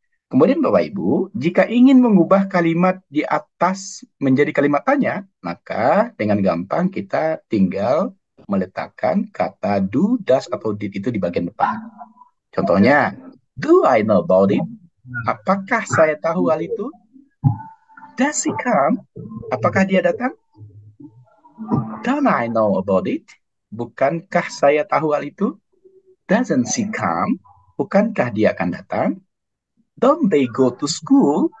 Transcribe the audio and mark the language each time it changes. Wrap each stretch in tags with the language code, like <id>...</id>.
<id>Kemudian Bapak Ibu, jika ingin mengubah kalimat di atas menjadi kalimat tanya, maka dengan gampang kita tinggal meletakkan kata do, does, atau did itu di bagian depan. Contohnya,</id> <en>do I know about it?</en> <id>Apakah saya tahu hal itu?</id> <en>Does he come?</en> <id>Apakah dia datang?</id> <en>Don't I know about it?</en> <id>Bukankah saya tahu hal itu?</id> <en>Doesn't she come?</en> <id>Bukankah dia akan datang?</id> <en>Don't they go to school?</en>